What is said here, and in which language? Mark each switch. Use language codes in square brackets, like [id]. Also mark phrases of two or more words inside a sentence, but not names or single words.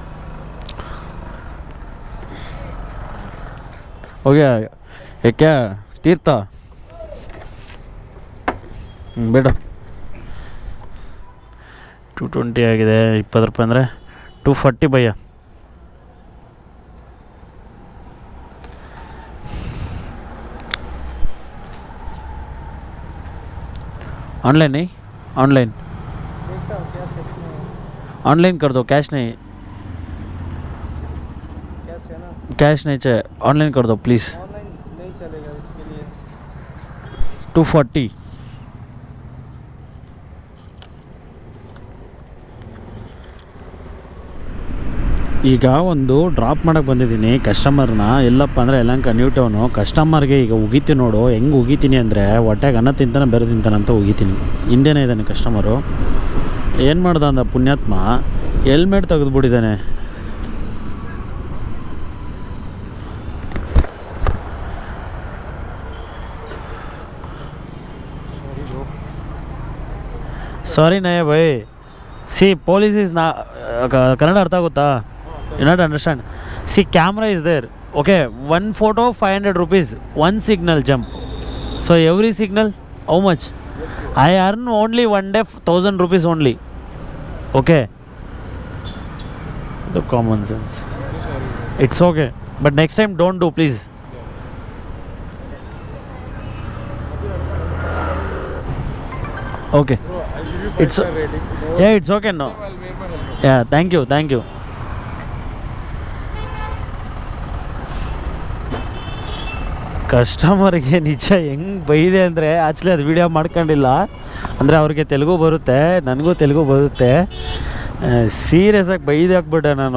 [kn] ಓಕೆ, ಏಕೆ ತೀರ್ಥ ಬೇಡ. 220 ಆಗಿದೆ. 20 ರೂಪಾಯಿ ಅಂದರೆ 240 ಭಯ್ಯ. [hi] ऑनलाइन कर दो, कैश नहीं चाहिए, ऑनलाइन कर दो प्लीज़. ऑनलाइन नहीं चलेगा, इसके लिए 240. [kn] ಈಗ ಒಂದು ಡ್ರಾಪ್ ಮಾಡೋಕ್ಕೆ ಬಂದಿದ್ದೀನಿ ಕಸ್ಟಮರ್ನ. ಎಲ್ಲಪ್ಪ ಅಂದರೆ ಯಲಹಂಕ ನ್ಯೂ ಟೌನು. ಕಸ್ಟಮರ್ಗೆ ಈಗ ಉಗಿತೀನಿ ನೋಡು, ಹೆಂಗೆ ಉಗಿತೀನಿ ಅಂದರೆ ಹೊಟ್ಟೆಗೆ ಅನ್ನ ತಿಂತಾನೆ ಬೇರೆ ತಿಂತಾನಂತ ಉಗಿತೀನಿ. ಹಿಂದೆನೇ ಇದ್ದಾನೆ ಕಸ್ಟಮರು. ಏನು ಮಾಡ್ದ ಅಂದ ಪುಣ್ಯಾತ್ಮ, ಹೆಲ್ಮೆಟ್ ತೆಗೆದುಬಿಟ್ಟಿದ್ದಾನೆ. ಸಾರಿ ನಯ ಭಯ್, [en] see police is [kn] ನಾ ಕನ್ನಡ ಅರ್ಥ ಆಗುತ್ತಾ? [en] You not understand. See camera is there, okay. 1 photo 500 rupees, 1 signal jump. So every signal how much? I earn only 1 day 1000 rupees only, okay. The common sense. It's okay, but next time don't do please. Okay, it's yeah, it's okay. No, yeah, thank you. [kn] ಕಸ್ಟಮರ್ಗೆ ನಿಜ ಹೆಂಗೆ ಬೈದೆ ಅಂದರೆ, ಆ್ಯಕ್ಚುಲಿ ಅದು ವೀಡಿಯೋ ಮಾಡ್ಕೊಂಡಿಲ್ಲ. ಅಂದರೆ ಅವ್ರಿಗೆ ತೆಲುಗು ಬರುತ್ತೆ, ನನಗೂ ತೆಲುಗು ಬರುತ್ತೆ. ಸೀರಿಯಸ್ಸಾಗಿ ಬೈದು ಹಾಕ್ಬಿಟ್ಟೆ ನಾನು.